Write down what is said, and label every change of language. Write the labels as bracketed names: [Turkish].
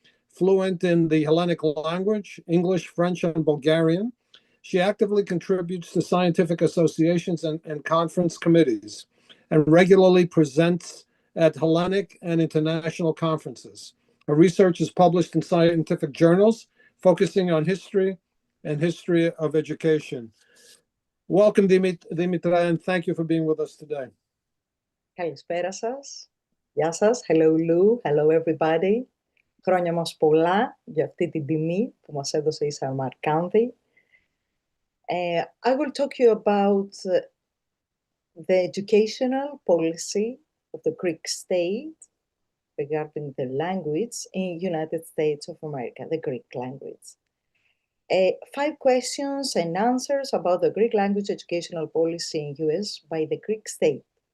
[English] Fluent in the Hellenic language, English, French, and Bulgarian, she actively contributes to scientific associations and conference committees, and regularly presents at Hellenic and international conferences. Her research is published in scientific journals, focusing on history and history of education. Welcome, Dimitra, and thank you for being with us today. [Greek] Καλησπέρα σας. Γεια σας. [English] Hello, Lou. Hello, everybody. [Greek] Χρόνια μας πολλά για αυτή την τιμή που μας έδωσε η Σαμαρκάνδη. [English] I will talk you about the educational policy of the Greek state regarding the language in United States of America, the Greek language. 5 questions and answers about the Greek language educational policy in US by the Greek state.